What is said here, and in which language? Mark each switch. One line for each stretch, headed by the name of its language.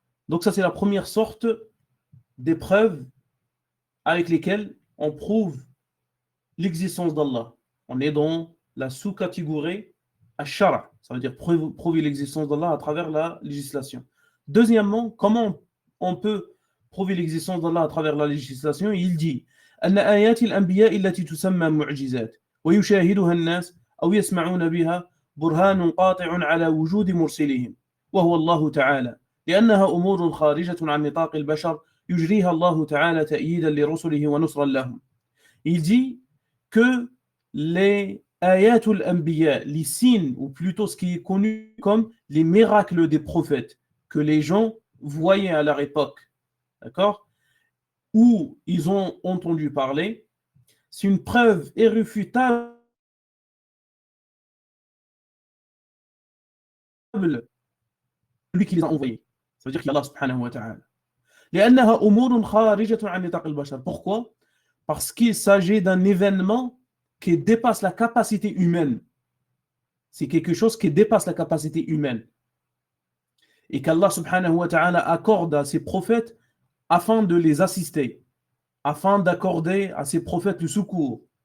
French: Donc ça c'est la première sorte d'épreuve avec lesquelles on prouve l'existence d'Allah. On est dans la sous-catégorie Ash-Shara, ça veut dire prouver l'existence d'Allah à travers la législation. Deuxièmement, comment on peut prouver l'existence d'Allah à travers la législation? Il dit
Arabic: أن آيات الأنبياء التي تسمى معجزات ويشاهدها الناس أو يسمعون بها برهان قاطع على وجود مرسلهم وهو الله تعالى لأنها أمور خارجة عن نطاق البشر يجريها الله تعالى تأييدا لرسله ونصرا لهم.
French: Il dit que les ayatul anbiya, les signes, ou plutôt ce qui est connu comme les miracles des prophètes, que les gens voyaient à leur époque, d'accord, où ils ont entendu parler, c'est une preuve irréfutable de lui qui les a envoyés. Ça veut dire qu'il y a Allah subhanahu wa ta'ala.
Arabic: لأنها أمور خارجة عن نطاق البشر.
French: Pourquoi? Parce qu'il s'agit d'un événement qui dépasse la capacité humaine. C'est quelque chose qui dépasse la capacité humaine. Et qu'Allah subhanahu wa ta'ala accorde à ses prophètes afin de les assister, afin d'accorder à ses prophètes le secours.